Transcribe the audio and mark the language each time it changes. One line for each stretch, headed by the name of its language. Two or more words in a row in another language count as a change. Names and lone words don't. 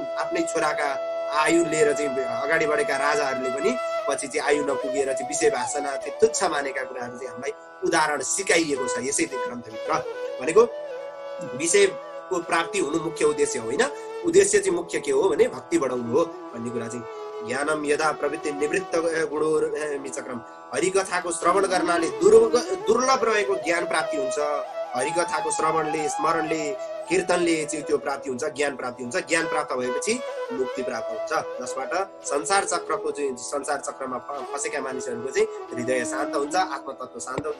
Nepali: आफ्नै छोराका आयु लिएर चाहिँ अगाडि बढेका राजाहरूले पनि पछि चाहिँ आयु नपुगेर चाहिँ विषय वासना चाहिँ तुच्छ मानेका कुराहरू चाहिँ हामीलाई उदाहरण सिकाइएको छ यसै ग्रन्थभित्र। भनेको विषयको प्राप्ति हुनु मुख्य उद्देश्य होइन। उद्देश्य चाहिँ मुख्य के हो भने भक्ति बढाउनु हो भन्ने कुरा चाहिँ।
Sanskrit: ज्ञानम यदा प्रवृत्ति निवृत्त गुणोर्मिचक्रम।
Nepali: हरिकथाको श्रवण गर्नाले दुर्लभ रहेको ज्ञान प्राप्ति हुन्छ। हरिकथाको श्रवणले, स्मरणले, कीर्तनले चाहिँ त्यो प्राप्ति हुन्छ, ज्ञान प्राप्ति हुन्छ। ज्ञान प्राप्त भएपछि मुक्ति प्राप्त हुन्छ, जसबाट संसार चक्रमा फसेका मानिसहरूको चाहिँ हृदय शान्त हुन्छ, आत्मतत्व शान्त हुन्छ।